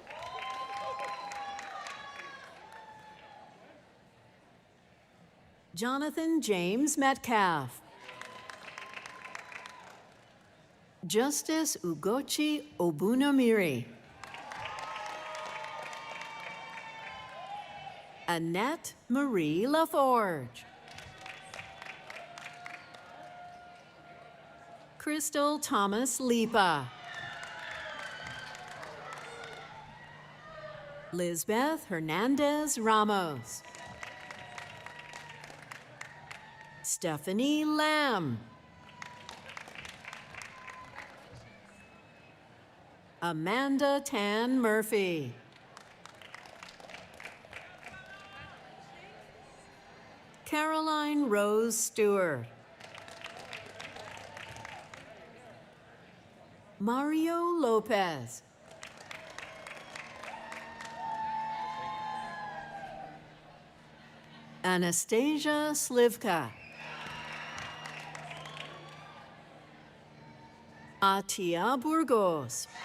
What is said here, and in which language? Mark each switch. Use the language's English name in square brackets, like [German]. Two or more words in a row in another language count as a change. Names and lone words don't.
[English] Jonathan James Metcalf. Justice Ugochi Obunamiri. Annette Marie Laforge. Crystal Thomas Lipa. Lisbeth Hernandez Ramos. Stephanie Lamb. Amanda Tan Murphy. Caroline Rose Stewart. Mario Lopez. Anastasia Slivka. Atia Burgos.